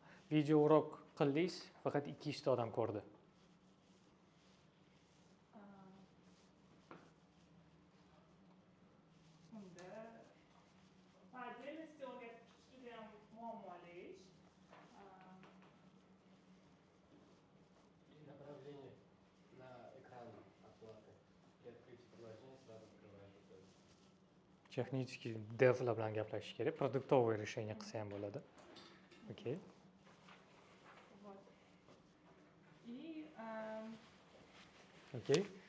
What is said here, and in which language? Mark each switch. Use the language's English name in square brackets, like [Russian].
[Uzbek] Video urok qildingiz, faqat 200 ta odam ko'rdi. Unda [Russian] по отдельности [Uzbek] o'rgatib chiqishga ham muammoli ish. [Russian] При направлении на экран оплаты при открытии приложения сразу открываешь вот это. [Uzbek] Texnik devlar bilan gaplashish kerak, [Russian] продуктовое решение [Uzbek] qilsa ham bo'ladi. [English] Okay. [Russian] Вот. И [English] Okay.